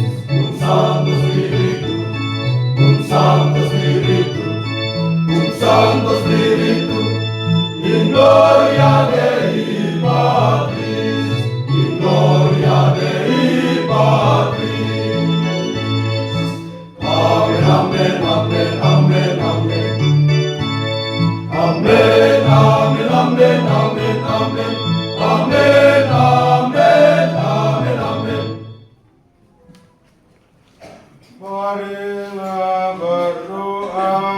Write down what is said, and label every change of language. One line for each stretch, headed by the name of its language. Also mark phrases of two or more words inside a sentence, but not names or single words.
Latin: Un Santo Spiritus, un Santo Spiritus, un Santo Spiritus, in gloria Dei Patris, in gloria Dei Patris. Amen, amen, amen, amen, amen. Amen, amen, amen, amen, amen. Amen, amen, amen, amen.
Indonesian: Marilah berdoa.